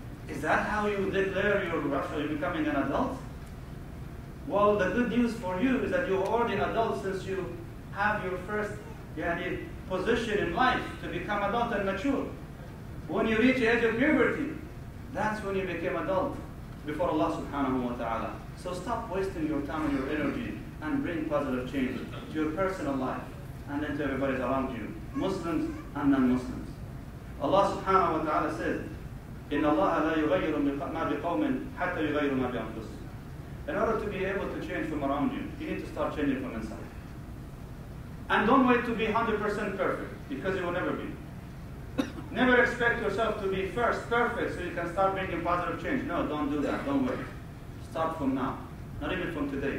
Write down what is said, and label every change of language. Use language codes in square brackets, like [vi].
[en] Is that how you declare you're becoming an adult? Well, the good news for you is that you're already an adult since you have your first position in life to become adult and mature. When you reach the age of puberty, that's when you became adult before Allah subhanahu wa ta'ala. So stop wasting your time and your energy and bring positive change to your personal life and then to everybody around you, Muslims and non-Muslims. Allah subhanahu wa ta'ala says, [ar] إِنَّ اللَّهَ لَا يُغَيِّرُ مَا بِقَوْمٍ حَتَّى يُغَيِّرُ مَا بِأَنفُسِهِمْ. [en] In order to be able to change from around you, you need to start changing from inside. And don't wait to be 100% perfect, because you will never be. Never expect yourself to be first perfect so you can start making positive change. No, don't do that. Don't wait. Start from now. Not even from today.